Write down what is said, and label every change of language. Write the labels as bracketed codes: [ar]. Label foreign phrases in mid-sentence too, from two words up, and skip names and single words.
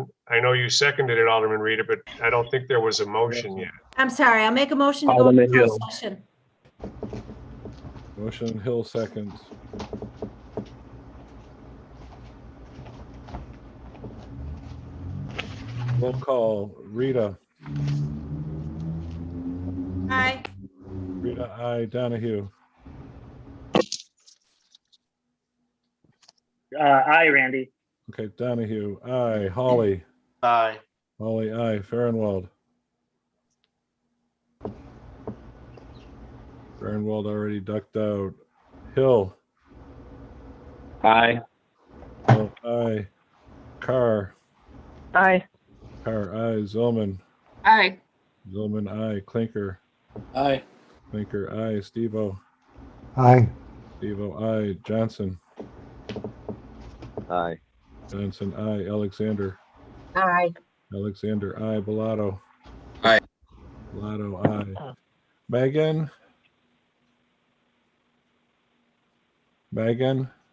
[en] I know you seconded it, Alderman Rita, but I don't think there was a motion yet. I'm sorry. I'll make a motion to go into closed session. Motion Hill seconds. Roll call. Rita. Aye. Rita, aye. Donahue. Aye, Randy. Okay, Donahue, aye. Holly. Aye. Holly, aye. Farnwell. Farnwell already ducked out. Hill. Aye. Hill, aye. Carr. Aye. Carr, aye. Zillman. Aye. Zillman, aye. Clinker. Aye. Clinker, aye. Steve-O. Aye. Steve-O, aye. Johnson. Aye. Johnson, aye. Alexander. Aye. Alexander, aye. Bellato. Aye. Bellato, aye. Megan. Megan.